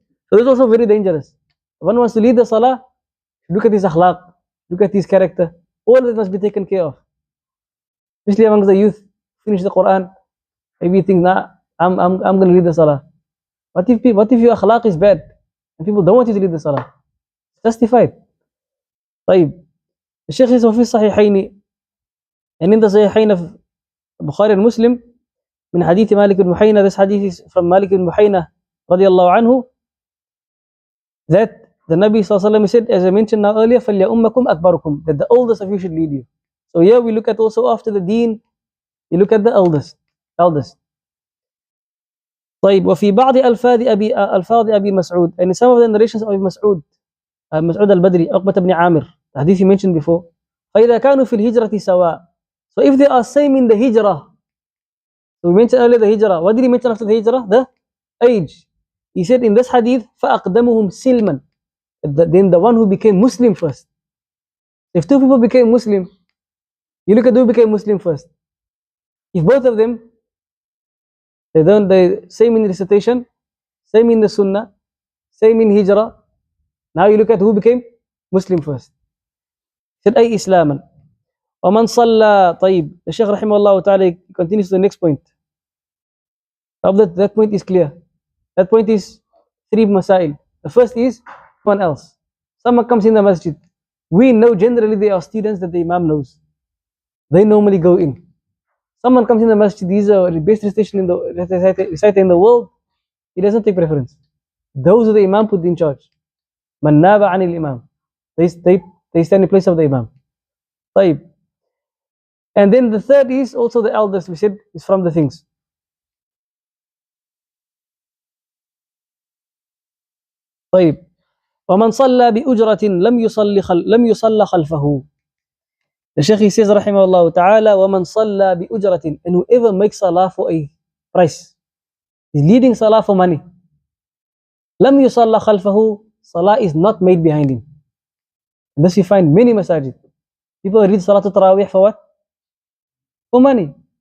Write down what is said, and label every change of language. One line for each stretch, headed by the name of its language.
English: So it's also very dangerous. If one wants to lead the salah, look at his akhlaq, look at his character. All of it must be taken care of. Especially amongst the youth, finish the Quran, maybe you think, nah, I'm going to lead the salah. What if your akhlaq is bad and people don't want you to lead the salah? It's justified.
Arabic: طيب الشيخ يسوي في الصحيحين، يعني عند صحيحين في البخاري ومسلم من حديث مالك بن بحينة.
English: This hadith is from Malik bin Buhayna radiallahu anhu, that the Nabi sallallahu alaihi wasallam said, as I mentioned now earlier,
Arabic: فَلْيَأُمَّكُمْ أَكْبَرُكُمْ,
English: that the oldest of you should lead you. So here we look at also after the deen, you look at the eldest.
Arabic: طيب وفي بعض ألفاظ أبي مسعود,
English: and in some of the narrations of Abi Mas'ud, Mas'ud al-Badri, Uqbah ibn Amir, the hadith you mentioned before,
Arabic: فَإِذَا كَانُوا فِي الْهِجْرَةِ سَوَاء.
English: So if they are same in the hijrah, so we mentioned earlier the hijrah. What did he mention after the hijrah? The age. He said in this hadith,
Arabic: فَأَقْدَمُهُمْ سِلْمًا,
English: then the one who became Muslim first. If two people became Muslim, you look at who became Muslim first. If both of them, they same in recitation, same in the sunnah, same in hijrah, now you look at who became Muslim first.
Arabic: He said أي إسلاما ومن صلى.
English: طيب the Shaykh rahimahullah ta'ala continues to the next point. That point is clear. That point is three masail. The first is one else. Someone comes in the masjid. We know generally they are students that the Imam knows. They normally go in. Someone comes in the masjid, these are the best recitation in the reciter in the world. He doesn't take preference. Those who the Imam put in charge. Man naba anil Imam. They stand in place of the Imam. طيب. And then the third is also the eldest, we said, is from the things.
Arabic: طيب ومن صلى بأجرة لم يصلى خلفه.
English: The Shaykh, he says rahimahullah ta'ala,
Arabic: ومن صلى بأجرة,
English: and whoever makes salah for a price, is leading salah for money,
Arabic: لم يصلى خلفه,
English: salah is not made behind him. And thus you find many masajid, people read Salatul Tarawih for what? For money.